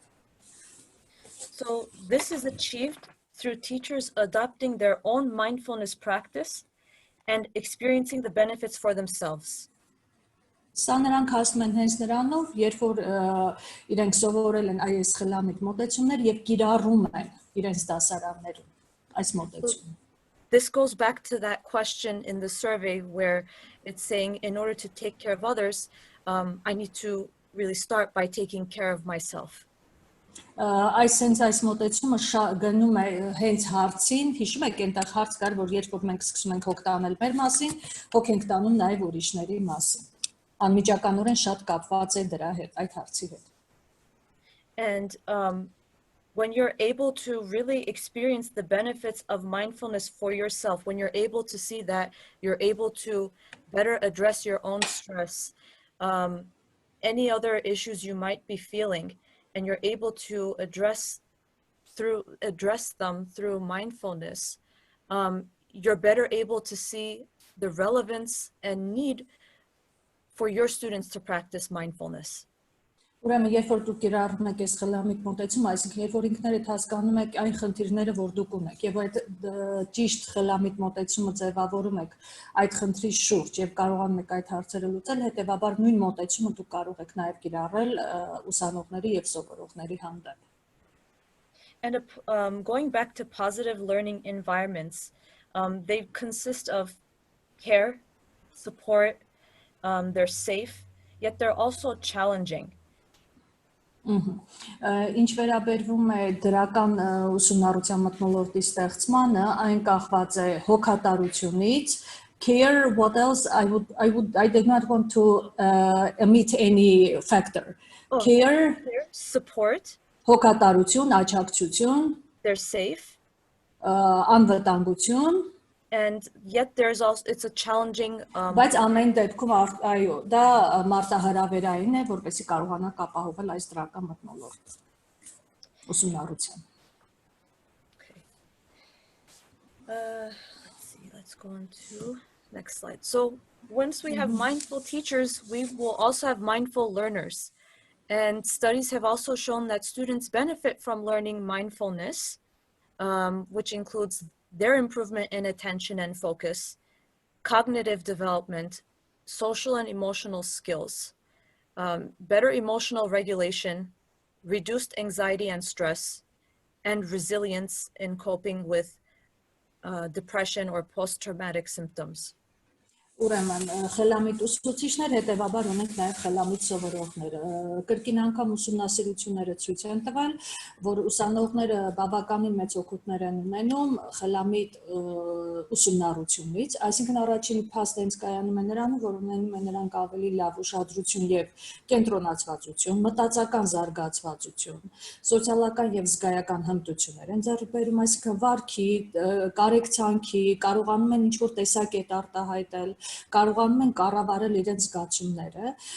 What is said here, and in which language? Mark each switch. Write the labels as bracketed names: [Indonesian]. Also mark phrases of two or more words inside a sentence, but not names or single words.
[English] So this is achieved through teachers adopting their own mindfulness practice and experiencing the benefits for themselves. [Armenian] Սա նրանք հասնում են հենց նրանով, երբ որ իրենք սովորել են այս խելամիտ մոտեցումներ եւ կիրառում են իրենց դասարաններում այս մոտեցումը։ [English] This goes back to that question in the survey where it's saying, in order to take care of others, I need to really start by taking care of myself. [Armenian] Այս մոտեցումը գնում է հենց հարցին, հիշում եք այնտեղ հարց կար, որ երբ որ մենք սկսում ենք հոգ տանել մեր մասին, հոգ ենք տանում նաև ուրիշների մասին։ Անմիջականորեն շատ կապված է դրա հետ, այդ հարցի հետ։ [English] And when you're able to really experience the benefits of mindfulness for yourself, when you're able to see that you're able to better address your own stress, any other issues you might be feeling, and you're able to address them through mindfulness, you're better able to see the relevance and need for your students to practice mindfulness. [Armenian] Ուրեմն երբ որ դուք կիրառում եք այս խելամիտ մոտեցումը, այսինքն երբ որ ինքներդ հասկանում եք այն խնդիրները, որ դուք ունեք, եւ այդ ճիշտ խելամիտ մոտեցումը ձևավորում եք այդ խնդրի շուրջ եւ կարողանում եք այդ հարցերը լուծել, հետեւաբար նույն մոտեցումը դուք կարող եք նաեւ կիրառել ուսանողների եւ սովորողների հանդեպ։ [English] And going back to positive learning environments, they consist of care, support, they're safe, yet they're also challenging. [Armenian] Ինչ վերաբերվում է դրական ուսումնառության մթնոլորտի ստեղծմանը, այն կախված է հոգատարությունից, [English] care, what else? I did not want to omit any factor. Care, support, [Armenian] հոգատարություն, աջակցություն, [English] they're safe, [Armenian] անվտանգություն, [English] and yet there's also, it's a challenging [Armenian] բայց ամեն դեպքում այո, դա մարտահրավերային է, որպեսզի կարողանանք ապահովել այս դրական մթնոլորտը։ ուսումնառության։ [English] Okay. Let's see, let's go on to next slide. So once we have mindful teachers, we will also have mindful learners. And studies have also shown that students benefit from learning mindfulness, which includes their improvement in attention and focus, cognitive development, social and emotional skills, better emotional regulation, reduced anxiety and stress, and resilience in coping with depression or post-traumatic symptoms. [Armenian] Ուրեմն խելամիտ ուսուցիչներ հետևաբար ունենք նաև խելամիտ սովորողներ։ Կրկին անգամ ուսումնասիրությունները ցույց են տվել, որ ուսանողները բավականին մեծ օգուտներ են ունենում խելամիտ ուսումնառությունից, այսինքն առաջին փաստը հենց կայանում է նրանում, որ ունենում են նրանք ավելի լավ ուշադրություն եւ կենտրոնացվածություն, մտածական զարգացվածություն, սոցիալական եւ զգայական հմտություններ են ձեռք բերում, այսինքն վարքի, կարեկցանքի, կարողանում են ինչ-որ տեսակետ արտահայտել, կարողանում են կառավարել իրենց զգացումները,